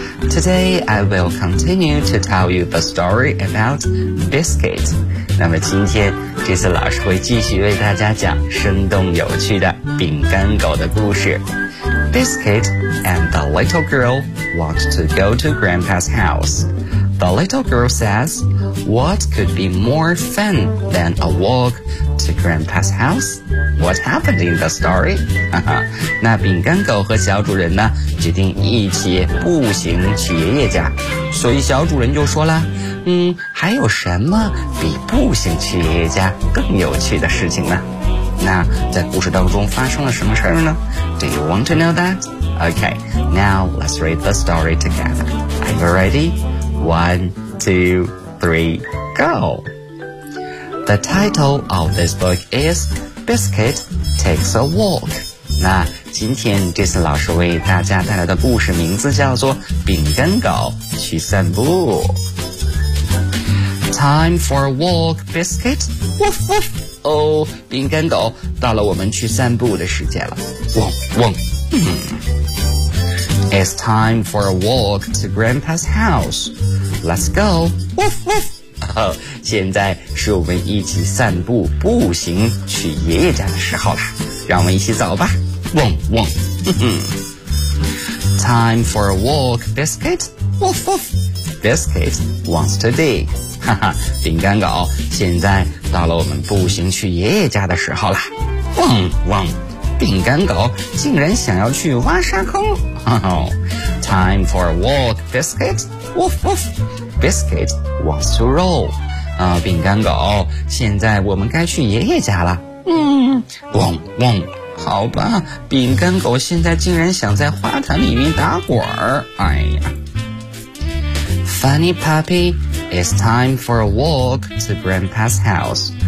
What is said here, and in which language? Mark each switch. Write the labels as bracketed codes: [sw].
[en] Today I will continue to tell you the story about Biscuit. [zh] 那么今天 Jason 老师会继续为大家讲生动有趣的饼干狗的故事。 [en] Biscuit and the little girl want to go to Grandpa's house. The little girl says, What could be more fun than a walk to Grandpa's house? What happened in the story? [zh] 那饼干狗和小主人呢，决定一起步行去爷爷家。所以小主人就说了，还有什么比步行去爷爷家更有趣的事情呢？那在故事当中发生了什么事儿呢？ [en] Do you want to know that? Okay, now let's read the story together. Are you ready? 1, 2, 3, go! The title of this book is Biscuit Takes a Walk. [zh] 那今天这次老师为大家带来的故事名字叫做饼干狗去散步。 [en] Time for a walk, Biscuit. Woof, woof. [zh] Oh, 饼干狗到了我们去散步的时间了。汪汪。 [en] It's time for a walk to Grandpa's house. Let's go. [zh] Woof, woof.、Oh, 现在是我们一起散步步行去爷爷家的时候了。让我们一起走吧。汪汪。 [en] Time for a walk, Biscuit. Woof, woof. Biscuit wants to dig. [zh] 哈哈，饼干狗，现在到了我们步行去爷爷家的时候了。汪汪。饼干狗竟然想要去挖沙坑。 [en] Oh, time for a walk, Biscuit. Woof, woof. Biscuit wants to roll. [zh] 饼干狗，现在我们该去爷爷家了。汪汪。好吧，饼干狗现在竟然想在花坛里面打滚。哎呀。 [en] Funny puppy, it's time for a walk to Grandpa's house.